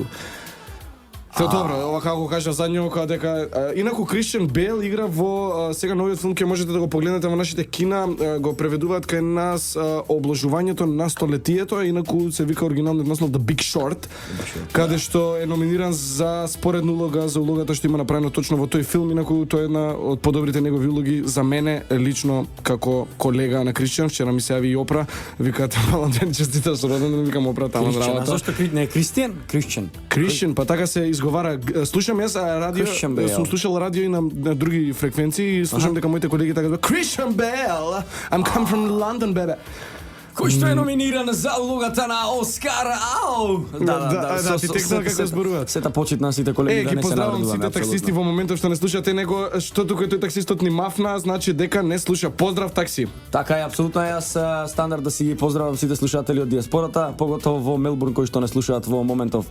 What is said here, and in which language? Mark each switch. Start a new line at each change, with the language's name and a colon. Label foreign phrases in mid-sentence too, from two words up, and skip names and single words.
Macedonian: Добро, ова како кажа задњо, дека инаку Кристијан Бейл игра во сега новиот филм, ќе можете да го погледнете во нашите кина, го преведуваат кај нас обложувањето на столетието, инаку се вика оригиналниот наслов The Big Short, каде што е номиниран за споредна улога за улогата што има направено точно во тој филм, инаку тоа е една од подобрите негови улоги за мене лично како колега на Кристијан. Вчера ми се јави и Опра, викаат малку ден честиташ роденден, викам Опра таму на работа. Зошто не е Кристијан? Кристијан, па така се изговара. Слушам јас радио, сум слушал радио и на други фреквенции и слушам дека моите колеги така Кристијан Бейл,
English: I'm come from London, baby.
Macedonian: Кој што е номиниран за улогата на Оскар. Да, ти текнал како зборуваат. Сета почит на сите колеги да не се поздравам сите таксисти во моментов што не слушате него, што тука тој таксистот ни мафна, значи дека не слуша. Поздрав такси. Така е, апсолутно јас стандард да си ги поздравам сите слушатели од диаспората, поготово во Мелбурн кои што не слушаат во моментов.